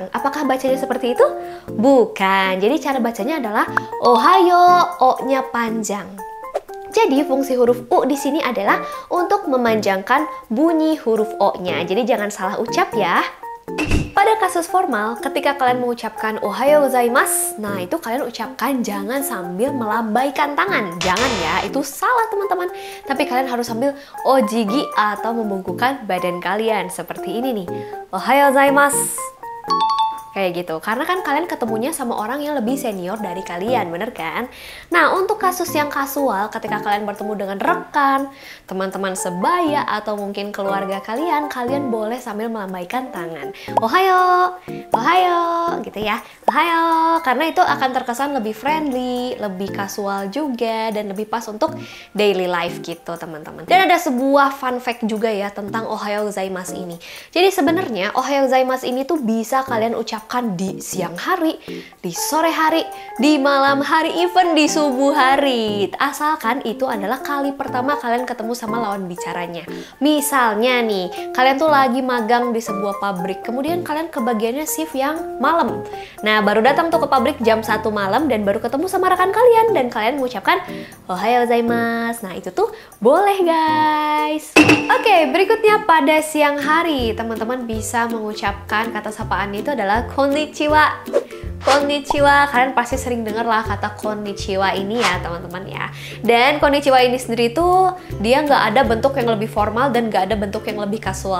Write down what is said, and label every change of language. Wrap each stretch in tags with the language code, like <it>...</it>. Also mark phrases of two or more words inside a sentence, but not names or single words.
<id>Apakah bacanya seperti itu? Bukan. Jadi cara bacanya adalah ohayo, o-nya panjang. Jadi fungsi huruf U di sini adalah untuk memanjangkan bunyi huruf O-nya. Jadi jangan salah ucap ya. Pada kasus formal, ketika kalian mengucapkan</id> <ja>おはようございます,</ja> <id>nah itu kalian ucapkan jangan sambil melambaikan tangan. Jangan ya, itu salah teman-teman. Tapi kalian harus sambil ojigi atau membungkukkan badan kalian. Seperti ini nih,</id> <ja>おはようございます.</ja> <id>Kayak gitu, karena kan kalian ketemunya sama orang yang lebih senior dari kalian, bener kan? Nah, untuk kasus yang kasual, ketika kalian bertemu dengan rekan, teman-teman sebaya, atau mungkin keluarga kalian, kalian boleh sambil melambaikan tangan.</id> <ja>おはよう、おはよう,</ja> <id>gitu ya. Ohayo, karena itu akan terkesan lebih friendly, lebih kasual juga, dan lebih pas untuk</id> <en>daily life</en> <id>gitu, teman-teman. Dan ada sebuah</id> <en>fun fact</en> <id>juga ya tentang</id> <ja>おはようございます</ja> <id>ini. Jadi sebenarnya</id> <ja>おはようございます</ja> <id>ini tuh bisa kalian ucapkan di siang hari, di sore hari, di malam hari, even di subuh hari. Asalkan itu adalah kali pertama kalian ketemu sama lawan bicaranya. Misalnya nih, kalian tuh lagi magang di sebuah pabrik, kemudian kalian kebagiannya shift yang malam. Nah, baru datang tuh ke pabrik jam 1 malam dan baru ketemu sama rekan kalian dan kalian mengucapkan</id> <ja>おはようございます.</ja> <id>Nah, itu tuh boleh guys. Oke, berikutnya pada siang hari, teman-teman bisa mengucapkan kata sapaan itu adalah konnichiwa. Konnichiwa, kalian pasti sering dengar lah kata konnichiwa ini ya teman-teman ya. Dan konnichiwa ini sendiri tuh dia nggak ada bentuk yang lebih formal dan nggak ada bentuk yang lebih kasual.</id>